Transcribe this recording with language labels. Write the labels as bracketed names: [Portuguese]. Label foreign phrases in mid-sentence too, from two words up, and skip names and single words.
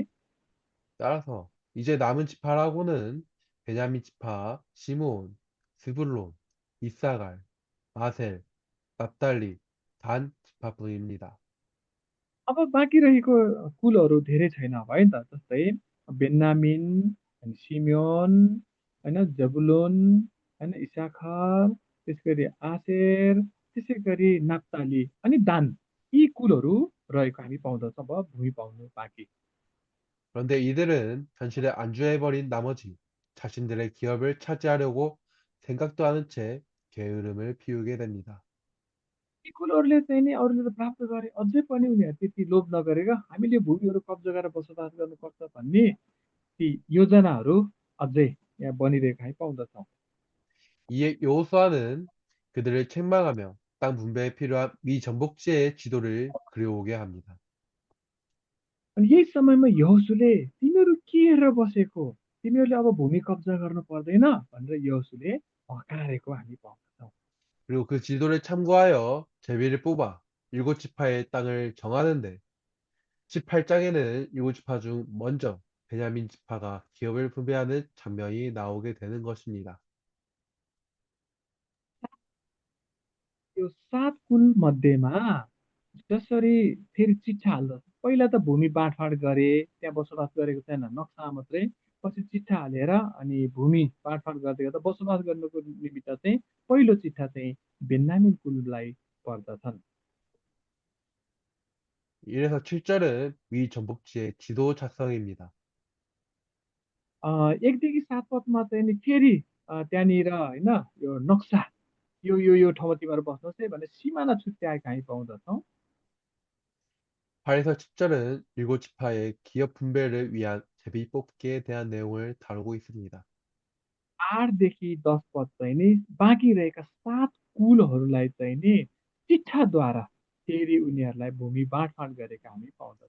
[Korean] 따라서 이제 남은 지파라고는 베냐민 지파, 시므온, 스불론, 이사갈, 아셀, 납달리, 단 지파뿐입니다. [Nepali] अब बाँकी रहेको कुलहरू धेरै छैन अब है त जस्तै बेन्यामिन अनि सिमेयोन होइन जबुलुन होइन इसाखर त्यस गरी आसेर त्यसै गरी नाप्ताली अनि दान यी कुलहरू रहेको हामी पाउँदछौँ अब भूमि पाउनु बाँकी। [Korean] 그런데 이들은 현실에 안주해버린 나머지 자신들의 기업을 차지하려고 생각도 않은 채 게으름을 피우게 됩니다. [Nepali] यी कुलहरूले चाहिँ नि अरूले त प्राप्त गरे अझै पनि उनीहरू त्यति लोभ नगरेर हामीले भूमिहरू कब्जा गरेर बसोबास गर्नुपर्छ भन्ने ती योजनाहरू अझै यहाँ बनिरहेको हामी पाउँदछौँ। [Korean] 이에 여호수아는 그들을 책망하며 땅 분배에 필요한 미전복지의 지도를 그려오게 합니다. [Nepali] अनि यही समयमा यहोशूले तिमीहरू के हेरेर बसेको तिमीहरूले अब भूमि कब्जा गर्नु पर्दैन भनेर यहोशूले हकारेको हामी पाउँदछौँ। [Korean] 그리고 그 지도를 참고하여 제비를 뽑아 일곱 지파의 땅을 정하는데 18장에는 일곱 지파 중 먼저 베냐민 지파가 기업을 분배하는 장면이 나오게 되는 것입니다. [Nepali] यो 7 कुल मध्येमा जसरी फेरि चिट्ठा हाल्दछ पहिला त भूमि बाँडफाँड गरे त्यहाँ बसोबास गरेको छैन नक्सा मात्रै पछि चिट्ठा हालेर अनि भूमि बाँडफाँड गर्दै गर्दा बसोबास गर्नुको निमित्त चाहिँ पहिलो चिट्ठा चाहिँ बेन्यामिन कुललाई पर्दछन्। [Korean] 일 에서 7절은 미전복지의 지도 작성입니다. [Nepali] 1 देखि 7 पदमा चाहिँ नि फेरि त्यहाँनिर होइन यो नक्सा यो ठाउँमा तिमीहरू बस्नुहोस् है भनेर सिमाना छुट्याएका हामी पाउँदछौँ। [Korean] 8에서 10절은 일곱 지파의 기업 분배를 위한 제비 뽑기에 대한 내용을 다루고 있습니다. [Nepali] 8 देखि 10 पद चाहिँ नि बाँकी रहेका 7 कुलहरूलाई चाहिँ नि चिट्ठाद्वारा फेरि उनीहरूलाई भूमि बाँडफाँड गरेका हामी पाउँदछौँ।